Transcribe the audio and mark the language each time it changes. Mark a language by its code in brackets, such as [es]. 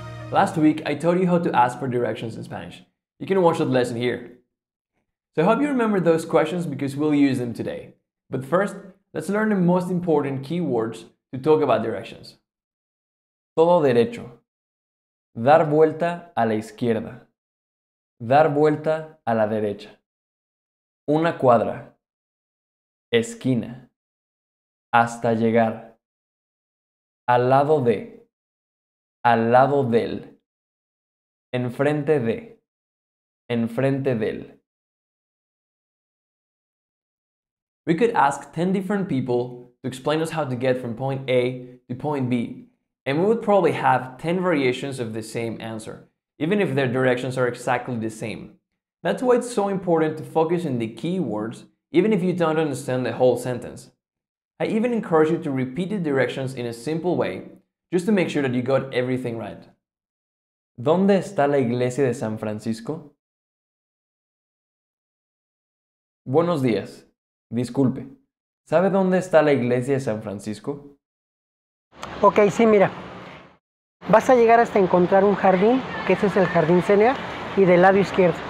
[en] Last week, I taught you how to ask for directions in Spanish. You can watch that lesson here. So I hope you remember those questions because we'll use them today. But first, let's learn the most important keywords to talk about directions. [es] Todo derecho. Dar vuelta a la izquierda. Dar vuelta a la derecha. Una cuadra. Esquina. Hasta llegar. Al lado de. Al lado del. Enfrente de. Enfrente del. [en] We could ask 10 different people to explain us how to get from point A to point B, and we would probably have 10 variations of the same answer, even if their directions are exactly the same. That's why it's so important to focus on the key words, even if you don't understand the whole sentence. I even encourage you to repeat the directions in a simple way, just to make sure that you got everything right. [es] ¿Dónde está la iglesia de San Francisco? Buenos días. Disculpe. ¿Sabe dónde está la iglesia de San Francisco? Ok, sí, mira. Vas a llegar hasta encontrar un jardín, que ese es el Jardín Cenea, y del lado izquierdo.